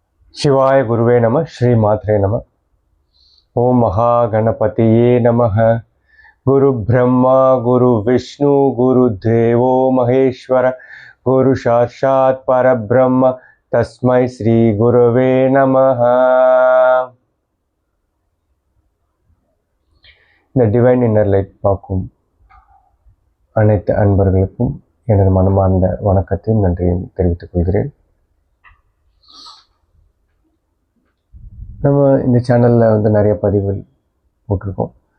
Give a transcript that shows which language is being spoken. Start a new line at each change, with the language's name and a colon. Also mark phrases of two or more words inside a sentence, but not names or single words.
Sanskrit: शिवाय गुरुवे नमः श्री मात्रे नमः। ओम महागणपतिये नमः। गुरु ब्रह्मा गुरु विष्णु गुरुदेवो महेश्वर गुरु साक्षात् परब्रह्म तस्मै श्री गुरुवे नमः।
Tamil: இந்த டிவைன் இன்னர் லைட் பார்க்கும் அனைத்து அன்பர்களுக்கும் எனது மனமார்ந்த வணக்கத்தையும் நன்றியும் தெரிவித்துக் கொள்கிறேன். நம்ம இந்த சேனலில் நிறைய பதிவுகள் போட்டிருக்கோம்.